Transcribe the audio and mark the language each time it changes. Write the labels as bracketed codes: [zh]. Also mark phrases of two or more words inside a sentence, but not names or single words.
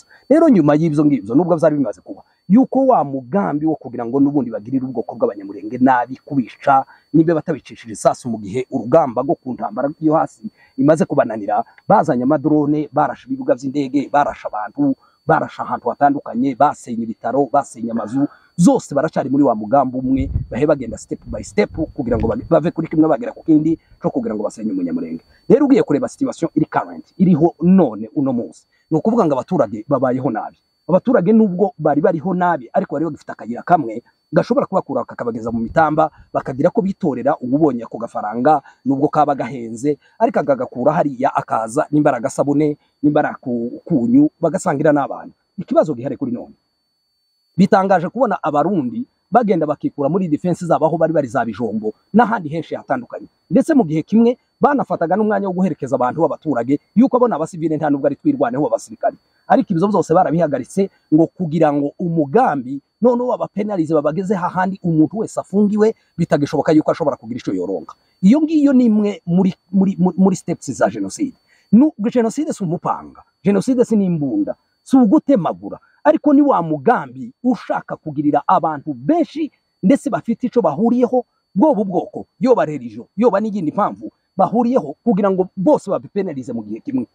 [rn] Rero nyuma y'ivyo ngivyo nubwo byari bimaze kuba yuko wa mugambi wo kugira ngo nubundi bagirira ubwoko bw'Abanyamulenge nabi, kubisha nibe batabicishije isasu mu gihe urugamba rwo kuntambara yo hasi imaze kubananira, bazanya amadrone, barasha ibibuga vy'indege, barasha abantu, barasha ahantu hatandukanye, basenye ibitaro, basenye amazu, zose baracari muri wa mugambi umwe, bahe bagenda [en] step by step [rn] kugira ngo bave kuri kimwe bagera ku kindi cyo kugira ngo basenye Umunyamulenge. Rero ugiye kureba situation iri current iriho none uno munsi, no kuvuga ngo abaturage babayeho nabi. Abaturage nubwo bari bariho nabi, ariko bari bagifite akagira kamwe gashobora kubakura kakabageza mu mitamba, bakagira ko bitorera ububonye ko gafaranga nubwo kaba gahenze, ariko agagakura hariya akaza n'imbaraga sabune, n'imbaraga kunyu, bagasangira n'abantu. Ikibazo gihari kuri none, bitangaje kubona abarundi bagenda bakikura muri defense zabo aho bari bari za Bijombo n'ahandi henshi hatandukanye, ndetse mu gihe kimwe banafataga n'umwanya wo guherekeza abantu b'abaturage yuko abona abasivile nta nubwo ari twirwaneho abasirikari. Ariko ibizo byose barabihagaritse ngo kugira ngo umugambi none wabapenalize babageze hahandi umuntu wese afungiwe bitagishoboka yuko ashobora kugira ico yoronka. Iyo ngiyo nimwe muri steps za genocide. Genocide si umupanga, genocide si n'imbunda, si ugutemagura, ariko ni wa mugambi ushaka kugirira abantu benshi ndetse bafite ico bahuriyeho bwoba ubwoko yoba religion yoba n'iyindi mpamvu bahuriyeho kugira ngo bose babipenalize mu gihe kimwe.